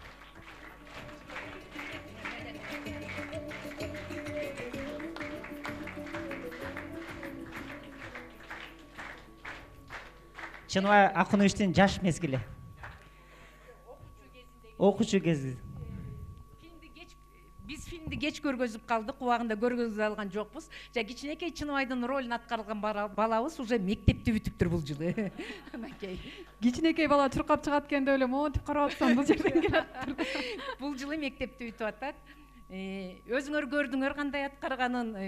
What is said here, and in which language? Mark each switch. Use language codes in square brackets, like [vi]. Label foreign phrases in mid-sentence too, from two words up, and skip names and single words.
[ky] Чынбай Акуновичтин жаш мезгили. Окуучу кези. Биз фильмди кеч көргөзүп калдык, убагында көргөзүп алган жокпуз. Жа кичинекей Чыныбайдын ролун аткарган балабыз уже мектепти бүтүптүр бул жылы. Кичинекей бала чуркап чыгат экен деп эле монтип карап атсам бул жерден келиптир. Бул жылы мектепти бүтүп атат. Өзүңөр көрдүңөр кандай аткарганын.